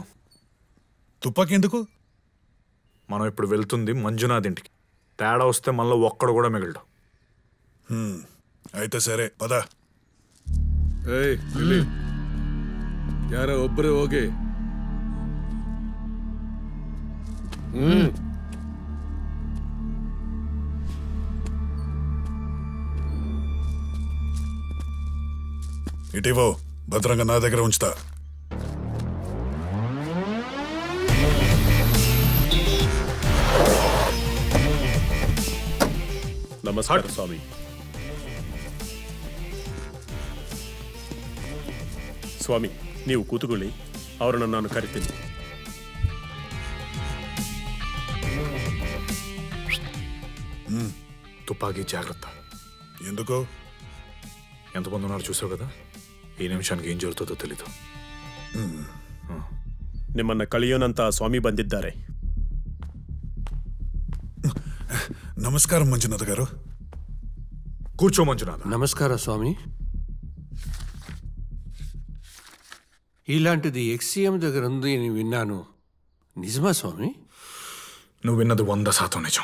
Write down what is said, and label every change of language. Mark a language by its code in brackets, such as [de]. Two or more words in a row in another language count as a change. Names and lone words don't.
[te] తుపాకీ ఎందుకు? మనం ఇప్పుడు వెళ్తుంది మంజునాథ్ ఇంటికి. తేడా వస్తే మనలో ఒక్కడు కూడా మిగలడు. అయితే సరే పద. [kn] ಯಾರ ಒಬ್ಬರೇ ಹೋಗಿ. [te] ఇటీవో భద్రంగా నా దగ్గర ఉంచుతా. [kn] ನಮಸ್ಕಾರ ಸ್ವಾಮಿ. ಸ್ವಾಮಿ, ನೀವು ಕೂತುಕೊಳ್ಳಿ, ಅವರನ್ನು ನಾನು ಕರಿತೀನಿ. [te] తుపాకీ జాగ్రత్త. ఎందుకు? ఎంతమంది ఉన్నారు చూసావు కదా, ఈ నిమిషానికి ఏం జరుగుతుందో తెలీదు. [kn] ನಿಮ್ಮನ್ನ ಕಳಿಯೋನಂತ ಸ್ವಾಮಿ ಬಂದಿದ್ದಾರೆ. [te] నమస్కారం మంజునాథ్ గారు. కూర్చో మంజునాథ్. నమస్కార స్వామి. ఇలాంటిది ఎక్స్సీఎం దగ్గర ఉంది అని విన్నాను, నిజమా స్వామి? నువ్వు విన్నది 100% నిజం.